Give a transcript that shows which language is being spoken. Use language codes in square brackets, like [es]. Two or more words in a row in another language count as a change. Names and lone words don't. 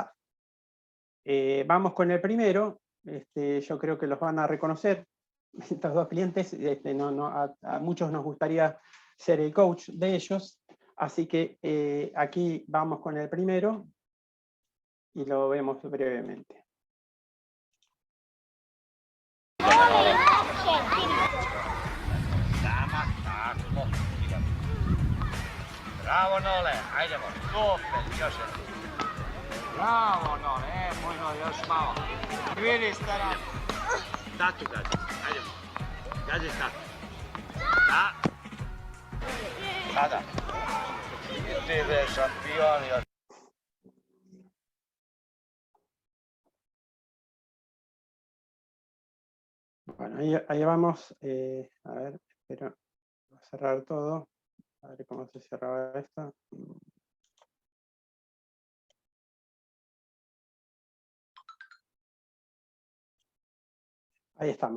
[es] Vamos con el primero, yo creo que los van a reconocer, estos dos clientes, a muchos nos gustaría ser el coach de ellos, así que aquí vamos con el primero y lo vemos brevemente. [sr] Bravo Nole, ajdemo, super, još jedan. Bravo Nole, moj Nole, još malo. Vidi stara. Tatu gazi, ajdemo. Gazi tatu. Da. Sada. Ti be šampion još. [es] Bueno, ahí vamos, a ver, espero cerrar todo. A ver cómo se cerraba esto. Ahí estamos.